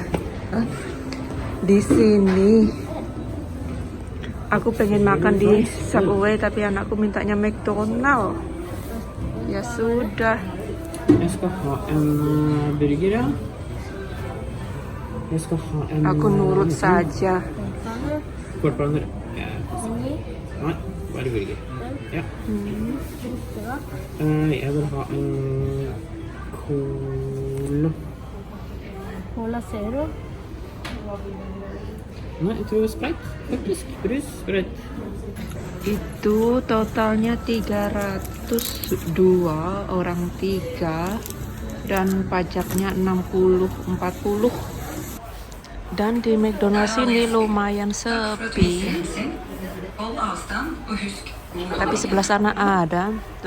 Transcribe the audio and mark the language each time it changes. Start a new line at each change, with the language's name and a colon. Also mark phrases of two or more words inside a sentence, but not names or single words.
Indonesian: Di sini aku pengen makan di Subway, tapi anakku mintanya McDonald. Ya sudah. Aku nurut saja.
Norwegian: Veldig burger. Ja. Jeg vil ha en cola. Cola Zero. Nei, jeg tror Sprite. Faktisk. Brus, Sprite.
Indonesian: Itu totalnya 302 orang 3 dan pajaknya 60-40. Dan di McDonald's ini lumayan sepi. Tapi sebelah sana ada tuh.